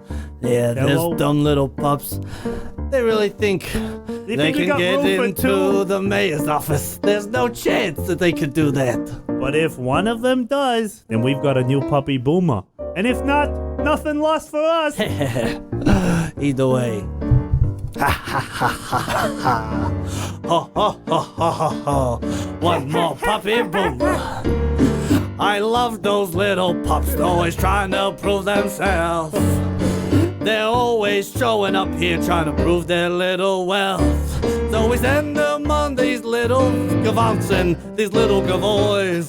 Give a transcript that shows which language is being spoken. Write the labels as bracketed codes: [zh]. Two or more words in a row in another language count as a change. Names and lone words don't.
[en] Yeah, those dumb little pups. They really think they can get into the mayor's office. There's no chance that they could do that. But if one of them does, then we've got a new puppy boomer. And if not, nothing lost for us. Either way. Ha ha ha ha ha. Ho ho ho ho ho ho. One more puppy boomer. I love those little pups, always trying to prove themselves. They're always showing up here trying to prove their little wealth. So we send them on these little gavants and these little gavoys.